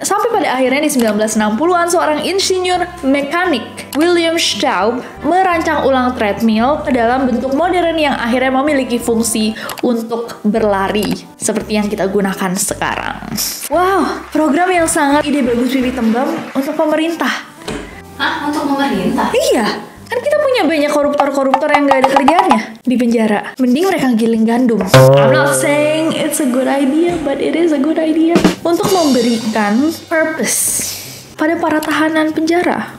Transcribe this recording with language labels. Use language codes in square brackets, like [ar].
[id] Sampai pada akhirnya di 1960-an, seorang insinyur mekanik, William Staub, merancang ulang treadmill ke dalam bentuk modern yang akhirnya memiliki fungsi untuk berlari, seperti yang kita gunakan sekarang. Wow, program yang sangat ide bagus Wiwi Tembam untuk pemerintah. Hah? Untuk pemerintah? Iya, kan kita punya banyak koruptor-koruptor yang gak ada kerjaannya di penjara. Mending mereka giling gandum. [en] I'm not saying it's a good idea, but it is a good idea. [id] Untuk memberikan purpose pada para tahanan penjara.